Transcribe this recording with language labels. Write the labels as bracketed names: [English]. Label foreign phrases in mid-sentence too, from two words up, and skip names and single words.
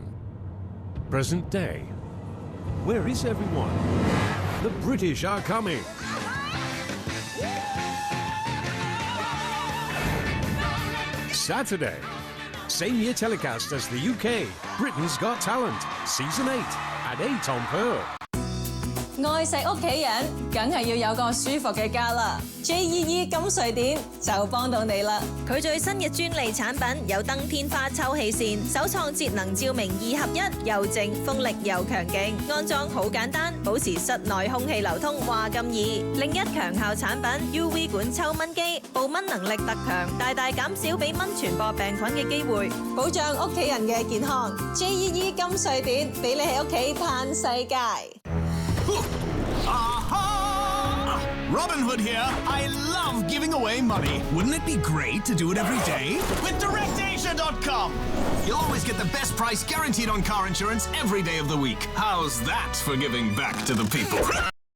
[English] Present day. Where is everyone? The British are coming. Saturday. Same year telecast as the UK. Britain's Got Talent. Season 8 at 8 on Pearl. [Cantonese] 愛錫屋企人，梗係要有個舒服嘅家啦。JEE 金瑞典就幫到你啦！佢最新嘅專利產品有燈天花抽氣扇，首創節能照明2合1，又靜風力又強勁，安裝好簡單，保持室內空氣流通話咁易。另一強效產品 UV 管抽蚊機，報蚊能力特強，大大減少俾蚊傳播病菌嘅機會，保障屋企人嘅健康。JEE 金瑞典俾你喺屋企嘆世界。 [English] Aha! Robin Hood here. I love giving away money. Wouldn't it be great to do it every day? With DirectAsia.com. You'll always get the best price guaranteed on car insurance every day of the week. How's that for giving back to the people?